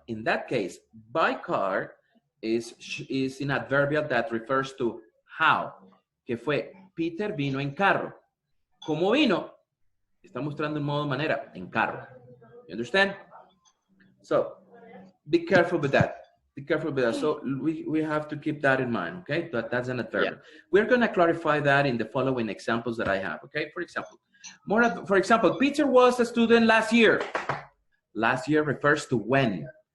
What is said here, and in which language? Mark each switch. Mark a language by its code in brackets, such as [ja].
[en] In that case, by car is an adverbial that refers to how. [es] Que fue, Peter vino en carro. ¿Cómo vino? Está mostrando en modo manera, en carro. [en] You understand? So, be careful with that. Be careful with that. So, we have to keep that in mind, okay? That's an adverbial. Yeah. We're going to clarify that in the following examples that I have, okay? For example, Peter was a student last year. Last year refers to when.